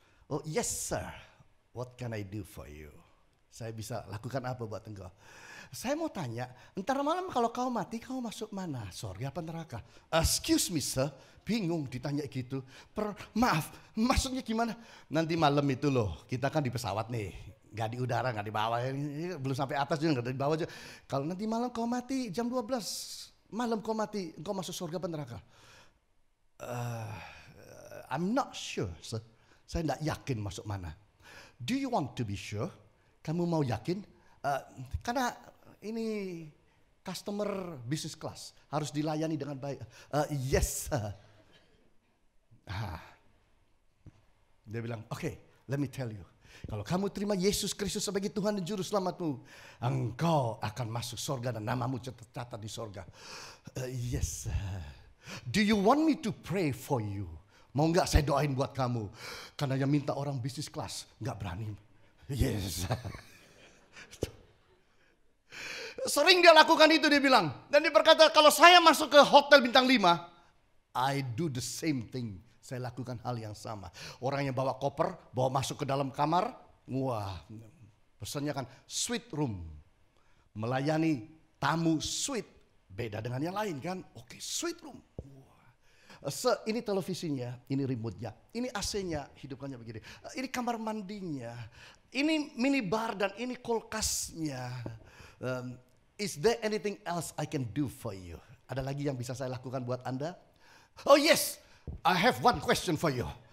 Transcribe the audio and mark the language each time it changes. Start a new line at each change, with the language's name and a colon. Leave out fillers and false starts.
English: Oh yes sir, what can I do for you?
Indonesian: Saya bisa lakukan apa buat engkau? Saya mau tanya, ntar malam kalau kau mati, kau masuk mana? Sorga apa neraka?
English: Excuse me sir,
Indonesian: bingung ditanya gitu. Maaf, maksudnya gimana? Nanti malam itu loh, kita kan di pesawat nih. Gak di udara, gak di bawah. Belum sampai atas juga, gak di bawah juga. Kalau nanti malam kau mati, jam 12. Malam kau mati, kau masuk surga apa neraka?
English: I'm not sure sir.
Indonesian: Saya gak yakin masuk mana.
English: Do you want to be sure?
Indonesian: Kamu mau yakin? Karena ini customer business class harus dilayani dengan baik. Yes. Dia bilang, "Oke,
English: let me tell you.
Indonesian: Kalau kamu terima Yesus Kristus sebagai Tuhan dan Juru Selamatmu, engkau akan masuk sorga dan namamu tercatat di sorga." Yes.
English: Do you want me to pray for you?
Indonesian: Mau nggak saya doain buat kamu? Karena yang minta orang bisnis kelas nggak berani. Yes. Sering dia lakukan itu, dia bilang. Dan dia berkata, kalau saya masuk ke hotel bintang 5,
English: I do the same thing.
Indonesian: Saya lakukan hal yang sama. Orang yang bawa koper, bawa masuk ke dalam kamar. Wah, pesannya kan suite room. Melayani tamu suite. Beda dengan yang lain kan. Oke, suite room. Ini televisinya, ini remote-nya, ini AC-nya, hidupkannya begini. Ini kamar mandinya, ini minibar dan ini kulkasnya.
English: Is there anything else I can do for you?
Indonesian: Ada lagi yang bisa saya lakukan buat Anda?
English: Oh yes, I have one question for you.